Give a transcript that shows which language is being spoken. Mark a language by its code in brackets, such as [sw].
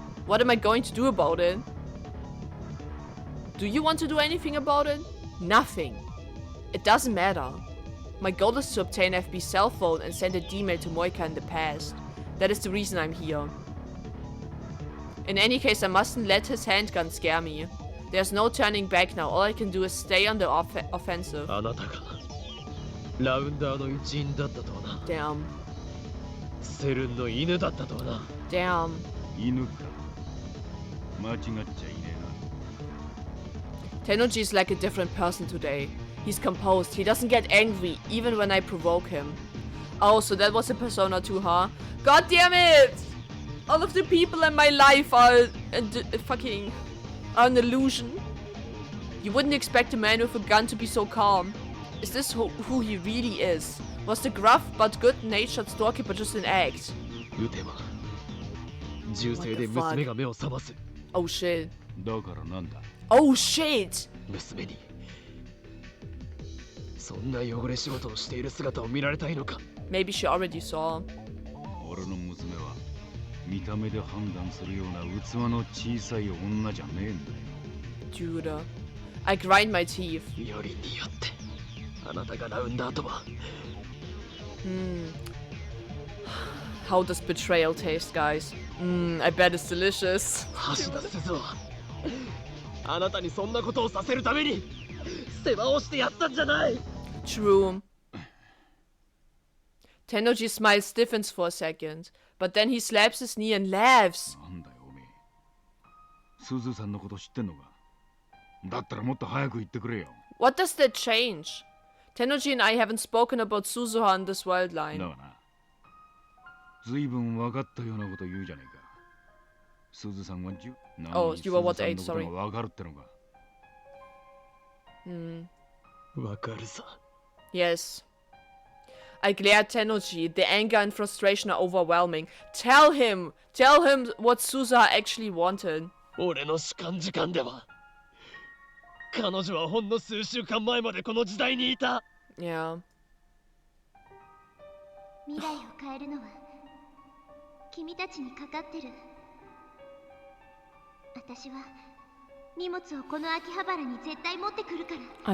[en] What am I going to do about it? Do you want to do anything about it? Nothing. It doesn't matter. My goal is to obtain FB's cell phone and send a D-mail to Moika in the past. That is the reason I'm here. In any case, I mustn't let his handgun scare me. There's no turning back now. All I can do is stay on the offensive. [ja] あなたがラウンダーの一員だったとはな。 [en] Damn. [ja] セルンの犬だったとはな。 [en] Damn. [ja] 犬か。間違っちゃいねえな。 [en] Tennoji is like a different person today. He's composed. He doesn't get angry, even when I provoke him. Oh, so that was a Persona 2, huh? God damn it! All of the people in my life are fucking an illusion. You wouldn't expect a man with a gun to be so calm. Is this who he really is? Was the gruff but good-natured storekeeper just an act? [ja] 撃てば銃声で娘が目を覚ます。 [en] Oh shit. [ja] だからなんだ? [en] Oh shit! [ja] 娘にそんな汚れ仕事をしている姿を見られたいのか? [en] Maybe she already saw. [ja] 俺の娘は見た目で判断するような器の小さい女じゃねえんだよ。 [en] Judah. I grind my teeth. [ja] よりによってあなたがラウンダーとは。 [en] How does betrayal taste, guys? I bet it's delicious. [ja] 橋田鈴はあなたにそんなことをさせるために世話をしてやったんじゃない。 [en] True. Tennoji smiles stiffens for a second, but then he slaps his knee and laughs. [ja] なんだよおめえ。鈴さんのこと知ってんのか。だったらもっと早く言ってくれよ。 [en] What does that change? Tennoji and I haven't spoken about Suzuha in this world line. [ja] だがな。ずいぶん分かったようなこと言うじゃねえか。鈴さんは [en] Oh, you were what age? [ja] 鈴さん [en] Sorry. [ja] のことが分かるってのか。わかるさ。 [en] Yes. I glare at Tennoji. The anger and frustration are overwhelming. Tell him what Suzuha actually wanted. [ja] 俺の主観時間では彼女はほんの数週間前までこの時代にいた。 [en] Yeah. [ja] 未来を変えるのは君たちにかかってる。私は荷物をこの秋葉原に絶対持ってくるから。